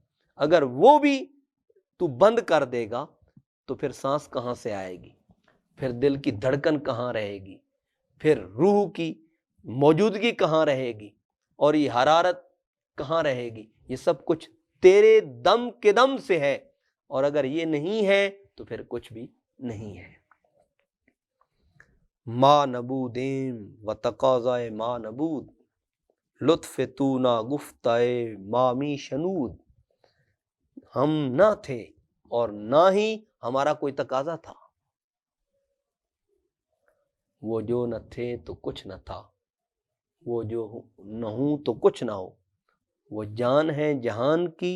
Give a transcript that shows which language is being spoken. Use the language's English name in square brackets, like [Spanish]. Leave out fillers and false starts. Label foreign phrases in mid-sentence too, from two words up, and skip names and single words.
[Urdu] اگر وہ بھی تو بند کر دے گا تو پھر سانس کہاں سے آئے گی، پھر دل کی دھڑکن کہاں رہے گی، پھر روح کی موجودگی کہاں رہے گی، اور یہ حرارت کہاں رہے گی؟ یہ سب کچھ تیرے دم کے دم سے ہے، اور اگر یہ نہیں ہے تو پھر کچھ بھی نہیں ہے۔ [Persian] ما نبودیم و تقاضائے ما نبود، لطف تو نہ گفتائے مامی شنود، [Urdu] ہم نہ تھے اور نہ ہی ہمارا کوئی تقاضا تھا، وہ جو نہ تھے تو کچھ نہ تھا، وہ جو نہ ہوں تو کچھ نہ ہو، وہ جان ہے جہان کی۔